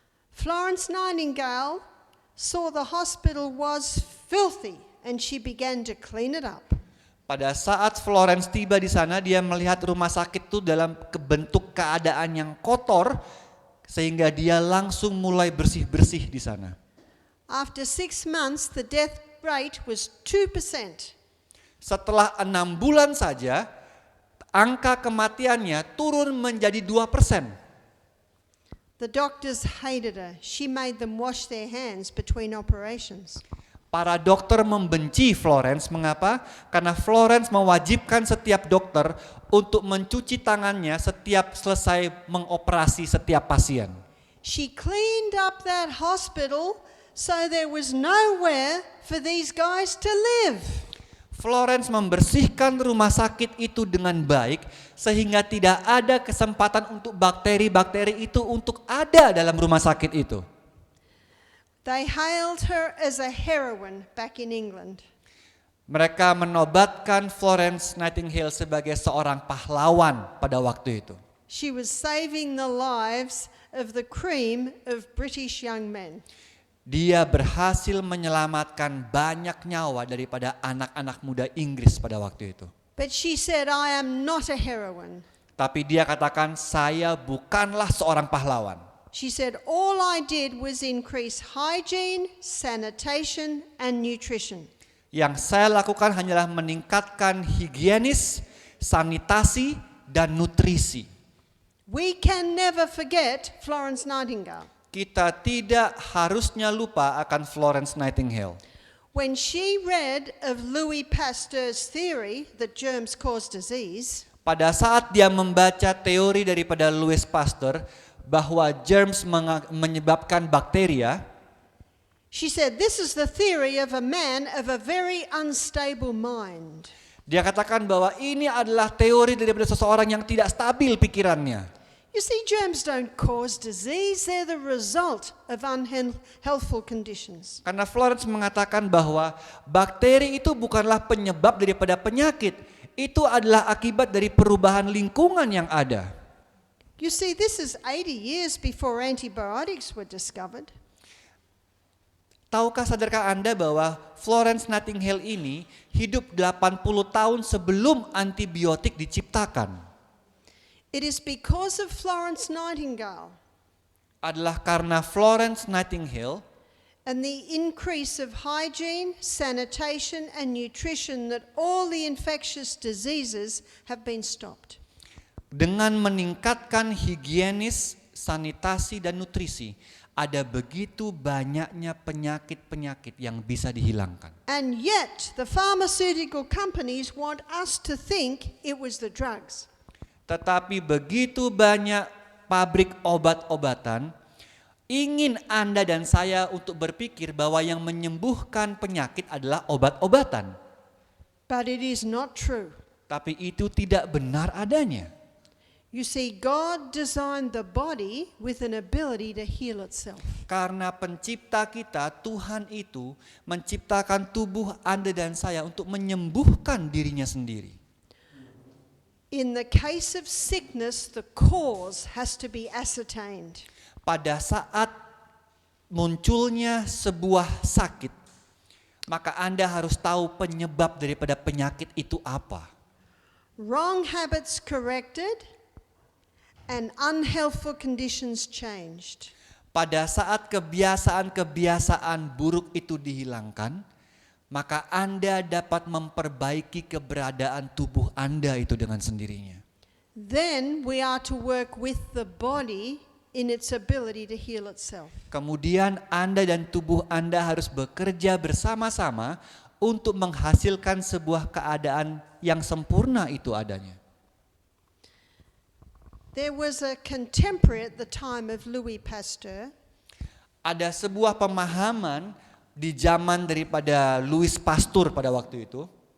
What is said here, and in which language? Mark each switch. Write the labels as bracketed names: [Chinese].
[English] Florence Nightingale saw the hospital was filthy, and she began to clean it up. [Indonesian] Pada saat Florence tiba di sana, dia melihat rumah sakit itu dalam bentuk keadaan yang kotor, sehingga dia langsung mulai bersih-bersih di sana. [English] After 6 months, the death rate was 2%. [Indonesian] Setelah 6 bulan saja, angka kematiannya turun menjadi 2%. [English] The doctors hated her. She made them wash their hands between operations. [Indonesian] Para dokter membenci Florence. Mengapa? Karena Florence mewajibkan setiap dokter untuk mencuci tangannya setiap selesai mengoperasi setiap pasien. [English] She cleaned up that hospital so there was nowhere for these guys to live. [Indonesian] Florence membersihkan rumah sakit itu dengan baik sehingga tidak ada kesempatan untuk bakteri-bakteri itu untuk ada dalam rumah sakit itu. [English] They hailed her as a heroine back in England. [Indonesian] Mereka menobatkan Florence Nightingale sebagai seorang pahlawan pada waktu itu. [English] She was saving the lives of the cream of British young men. [Indonesian] Dia berhasil menyelamatkan banyak nyawa daripada anak-anak muda Inggris pada waktu itu. [English] But she said, I am not a heroine. [Indonesian] Tapi dia katakan, saya bukanlah seorang pahlawan. [English] She said, all I did was increase hygiene, sanitation, and nutrition. [Indonesian] Yang saya lakukan hanyalah meningkatkan higienis, sanitasi, dan nutrisi. [English] We can never forget Florence Nightingale. [Indonesian] Kita tidak harusnya lupa akan Florence Nightingale. [English] When she read of Louis Pasteur's theory that germs cause disease, [Indonesian] pada saat dia membaca teori daripada Louis Pasteur bahwa germs menyebabkan bakteria, [English] she said, this is the theory of a man of a very unstable mind. [Indonesian] Dia katakan bahwa ini adalah teori daripada seseorang yang tidak stabil pikirannya. [English] You see, germs don't cause disease, they're the result of unhealthful conditions. [Indonesian] Karena Florence mengatakan bahwa bakteri itu bukanlah penyebab daripada penyakit. Itu adalah akibat dari perubahan lingkungan yang ada. [English] You see, this is 80 years before antibiotics were discovered. [Indonesian] Tahukah, sadarkah Anda bahwa Florence Nightingale ini hidup 80 tahun sebelum antibiotik diciptakan? [English] It is because of Florence Nightingale [Indonesian] Adalah karena Florence Nightingale [English] and the increase of hygiene, sanitation and nutrition that all the infectious diseases have been stopped. [Indonesian] dengan meningkatkan higienis, sanitasi dan nutrisi, ada begitu banyaknya penyakit-penyakit yang bisa dihilangkan. [English] And yet the pharmaceutical companies want us to think it was the drugs. [Indonesian] Tetapi begitu banyak pabrik obat-obatan ingin Anda dan saya untuk berpikir bahwa yang menyembuhkan penyakit adalah obat-obatan. [English] But it is not true. [Indonesian] Tapi itu tidak benar adanya. [English] You see, God designed the body with an ability to heal itself. [Indonesian] Karena pencipta kita, Tuhan itu menciptakan tubuh Anda dan saya untuk menyembuhkan dirinya sendiri. [English] In the case of sickness, the cause has to be ascertained. [Indonesian] Pada saat munculnya sebuah sakit, maka Anda harus tahu penyebab daripada penyakit itu apa. [English] Wrong habits corrected and unhealthful conditions changed. [Indonesian] Pada saat kebiasaan-kebiasaan buruk itu dihilangkan, maka Anda dapat memperbaiki keberadaan tubuh Anda itu dengan sendirinya. [English] Then we are to work with the body in its ability to heal itself. [Indonesian] Kemudian Anda dan tubuh Anda harus bekerja bersama-sama untuk menghasilkan sebuah keadaan yang sempurna itu adanya. [English] There was a contemporary at the time of Louis Pasteur. [Indonesian] Ada sebuah pemahaman di zaman daripada Louis Pasteur pada waktu itu.